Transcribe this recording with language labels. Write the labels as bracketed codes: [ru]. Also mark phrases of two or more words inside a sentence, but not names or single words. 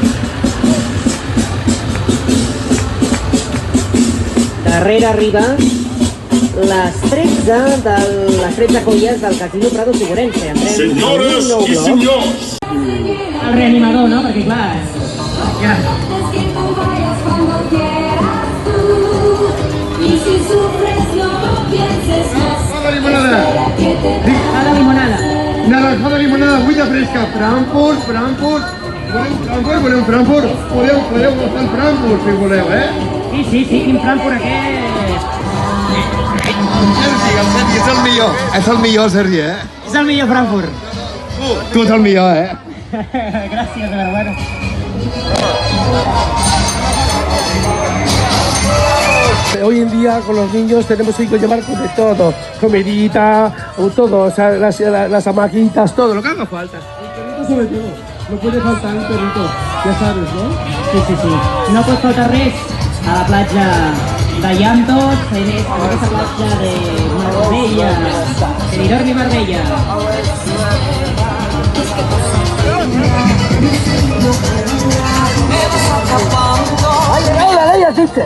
[ca] Darrere arriba les 13 colles del Casino Prado Figurense. Senyores i senyors! El reanimador, no? Perquè clar... Ja. [es] Es que tú vayas cuando quieras tú. Y si sufres no pienses más. Espera que te Cada limonada. Naranjada limonada, agüita fresca, Frankfurt. Voleu Frankfurt? [ca] Podeu gastar el Frankfurt, si voleu, Sí, quin Frankfurt aquest? Sergi, és el millor. És el millor, Sergi, És el millor Frankfurt. Tu ets el millor, Gràcies, però bueno. [es] Hoy en día con los niños tenemos que llevar de todo, comidita, todo, o sea, las hamaquitas, todo, lo que haga falta. El perrito sobre todo, no puede faltar el perrito, ya sabes, ¿no? Sí. [ca] No pot faltar res a la platja de Llantos, en aquesta platja de Marbella, Benidorm i Marbella. [es] Ha llegado la ley, asiste.